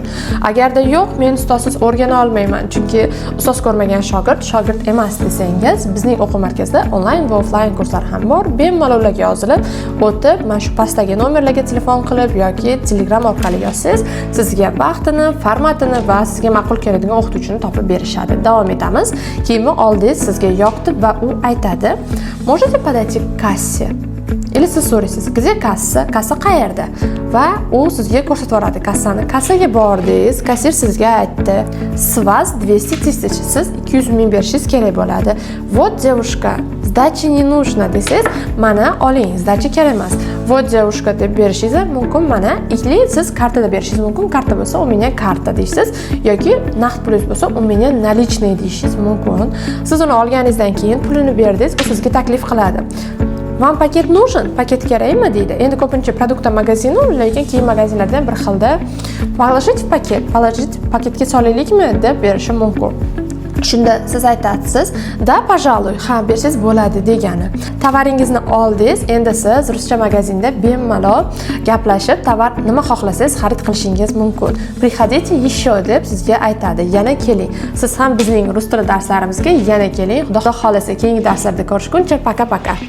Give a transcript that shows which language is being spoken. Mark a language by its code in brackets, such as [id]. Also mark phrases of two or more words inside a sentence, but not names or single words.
[uz] Agarda yo'q, men ustozsiz o'rgana olmayman, chunki ustoz ko'rmagan shogird emas desangiz, bizning o'quv markazida onlayn va offlayn kurslar ham bor. Bemalol ularga yozilib, o'tib, mana shu pastdagi nomerlarga telefon qilib yoki Telegram orqali yozsangiz, sizga vaqtini, formatini va sizga ma'qul keladigan o'qituvchini topib berishadi. Davom etamiz. Kiyimni oldingiz, sizga yoqdi va u aytadi: [ru] "Можете подойти к кассе?" [uz] Или siz so'raysiz: [ru] "Где kassa?" [uz] Kassa qayerda? Va u sizga ko'rsatib yuboradi kassani. Kassaga bordingiz, kassir sizga aytdi: [ru] "С вас 200 000." [uz] Siz 200 ming berishingiz kerak bo'ladi. [ru] "Вот, девушка, сдачи не нужно" [uz] desangiz, "Mana oling, sdachi kerak emas." [ru] "Вот, девушка" [uz] deb berishingiz mumkin, mana. Или siz kartada berishingiz mumkin. Karta bo'lsa, [ru] "У меня karta" [uz] deysiz yoki naqd pulingiz bo'lsa, [ru] "У меня наличные" [uz] deyishingiz mumkin. Siz uni olganingizdan keyin pulini berdingiz, u sizga taklif qiladi: [ru] "Вам paket нужен? [uz] Paket kerakmi?" deydi. Endi ko'pincha produkta magazini, lekin kiyim magazinlaridan bir xilda [ru] "Положить в пакет", [uz] "Положить paketga solaylikmi" deb berishi mumkin. Shunda siz aytasiz: [ru] "Да, пожалуй", [uz] ha, bersangiz bo'ladi degani. Tovaringizni oldingiz, endi siz ruscha magazinda bemalol gaplashib, tovar nima xohlasangiz xarid qilishingiz mumkin. [ru] "Приходите еще" [uz] deb sizga aytadi: "Yana keling". Siz ham bizning rus tili darslarimizga yana keling. Xudo xolasa keyingi darslarda ko'rishguncha, paka-paka.